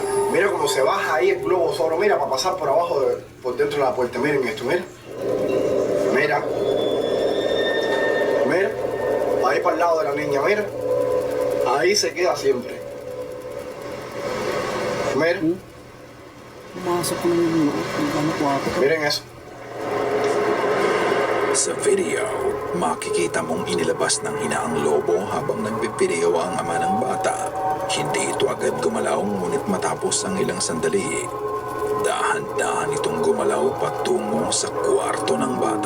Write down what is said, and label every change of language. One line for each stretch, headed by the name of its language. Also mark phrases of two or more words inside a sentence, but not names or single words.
Spanish: Mira cómo se baja ahí el globo solo. Mira, para pasar por abajo, por dentro de la puerta. Miren esto, mira. Mira. Mira. Va ahí para el lado de la niña, mira. Ahí se queda siempre. Mira.
Filipino: Pumasok ko na yung kwarto.
Spanish: Miren eso.
Filipino: Sa video, makikita mong inilabas ng ina ang lobo habang nagbibideyo ang ama ng bata. Hindi ito agad gumalaw ngunit matapos ang ilang sandali, dahan-dahan itong gumalaw patungo sa kwarto ng bata.